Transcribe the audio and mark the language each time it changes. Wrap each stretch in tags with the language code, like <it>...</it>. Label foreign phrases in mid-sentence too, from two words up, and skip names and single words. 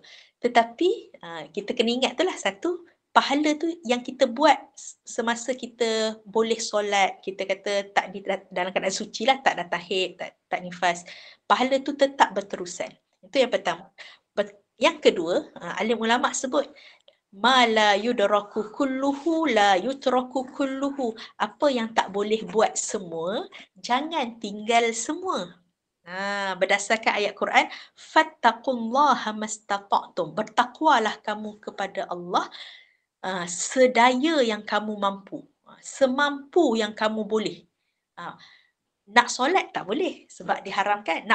<ms>Tetapi kita kena ingat tu lah, satu, pahala tu yang kita buat semasa kita boleh solat, kita kata tak di dalam keadaan suci lah, tak datang haid, tak nifas, pahala tu tetap berterusan. Itu yang pertama. Yang kedua, alim ulama sebut</ms> <ar>ما لا يدرك كله لا يترك كله.</ar> <ms>Apa yang tak boleh buat semua, jangan tinggal semua. Berdasarkan ayat Quran,</ms> <ar>فاتقوا الله ما استطعتم.</ar> <ms>Bertakwalah kamu kepada Allah sedaya yang kamu mampu. Semampu yang kamu boleh. Nak solat tak boleh sebab diharamkan.</ms>